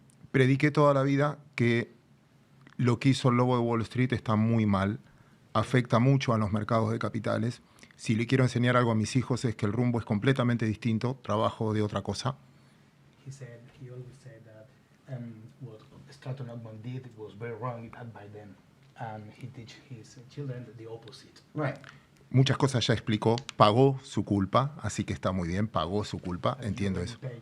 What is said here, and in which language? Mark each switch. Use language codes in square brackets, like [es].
[es] prediqué toda la vida que lo que hizo el lobo de Wall Street está muy mal, afecta mucho a los mercados de capitales. Si le quiero enseñar algo a mis hijos es que el rumbo es completamente distinto, trabajo de otra cosa. [en] He always said that what Stratton Ogman did was very wrong by them, and he teach his children the opposite. Right. [es] Muchas cosas ya explicó, pagó su culpa, así que está muy bien, pagó su culpa, entiendo eso.